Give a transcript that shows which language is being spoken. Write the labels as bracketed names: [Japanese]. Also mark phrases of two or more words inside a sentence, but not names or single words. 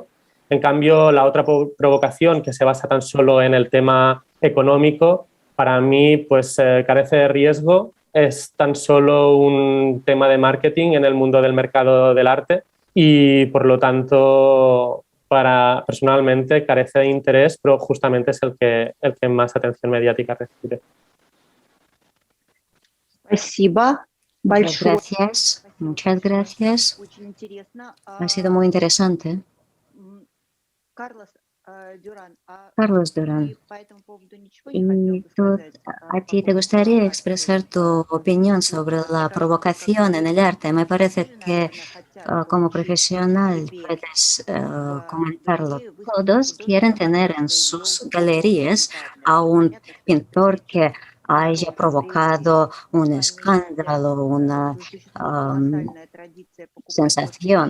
[Spanish] En cambio, la otra provocación, que se basa tan solo en el tema económico, para mí pues carece de riesgo, es tan solo un tema de marketing en el mundo del mercado del arte y, por lo tanto, personalmente carece de interés, pero justamente es el que más atención mediática recibe. [Russian] Спасибо [Spanish] Muchas [Russian] большое. [Spanish] gracias. Muchas gracias. [Russian] Очень интересно. [Spanish] Ha sido muy interesante. Carlos Durán, Carlos Durán, [Russian] по этому поводу ничего не хотел [Spanish] ¿y [Russian] бы [Spanish] tú, [Russian] сказать? [Spanish] a ti te gustaría expresar tu opinión sobre la provocación en el arte? Me parece que como profesional puedes comentarlo. Todos quieren tener en sus galerías a un pintor que haya provocado un escándalo, una sensación.